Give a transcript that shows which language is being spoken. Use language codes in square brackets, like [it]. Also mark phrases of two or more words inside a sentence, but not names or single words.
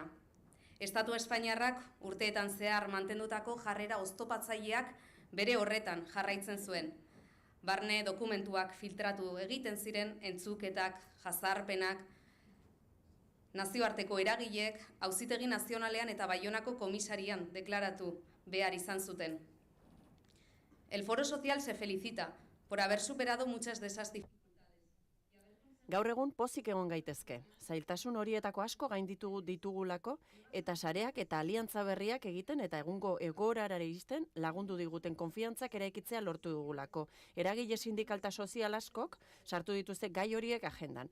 [eu] Estatu Espainiarrak urteetan zehar mantendutako jarrera oztopatzaileak bere horretan jarraitzen zuen. Barne dokumentuak filtratu egiten ziren entzuketak, jazarpenak, nazioarteko eragileek Auzitegi Nazionalean eta Baionako komisarian deklaratu behar izan zuten. [es] El Foro Social se felicita por haber superado muchas de esas dificultades. [eu] Gaur egun pozik egon gaitezke. Zailtasun horietako asko gainditu ditugulako eta sareak eta aliantza berriak egiten eta egungo egoerara iristen lagundu diguten konfiantzak eraikitzea lortu dugulako. Eragile sindikalta sozial askok sartu dituzte gai horiek agendan.